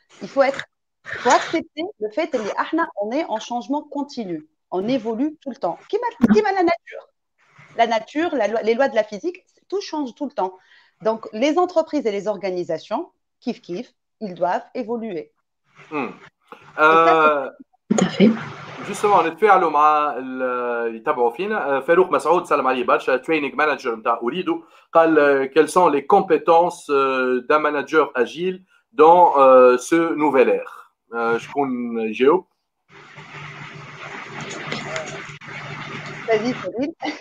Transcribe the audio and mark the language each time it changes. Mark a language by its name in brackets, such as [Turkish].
[French] Il faut accepter le fait qu'on est en changement continu. On évolue tout le temps. Qui m'a la nature? La nature, les lois de la physique, tout change tout le temps. Donc, les entreprises et les organisations, kiff, ils doivent évoluer. Tout à fait. [Arabic] Justement, نتفاعلوا مع اللي يتابعوا فينا. فاروق مسعود سلم عليه برشا تريننج مانجر نتاع أوريدو قال [French] quelles sont les compétences d'un manager agile dans ce nouvel ère. [Arabic] شكون يجاوب؟ [French] Vas-y, Cyril.